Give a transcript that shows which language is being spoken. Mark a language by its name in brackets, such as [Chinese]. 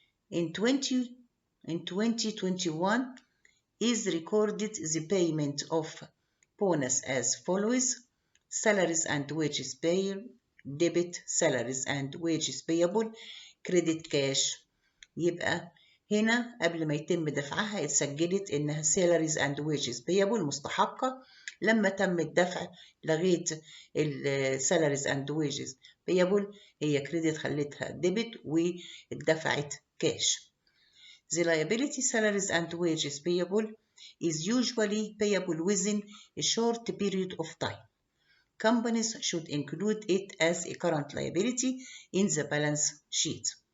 [English] In 2021 is recorded the payment of bonus as follows. Salaries and wages payable, debit salaries and wages payable, credit cash. [Arabic] يبقى هنا قبل ما يتم دفعها اتسجلت انها salaries and wages payable مستحقة. لما تم الدفع لغاية salaries and wages payable هي كريدت خليتها ديبت واتدفعت كاش. [English] The liability salaries and wages payable is usually payable within a short period of time. Companies should include it as a current liability in the balance sheet.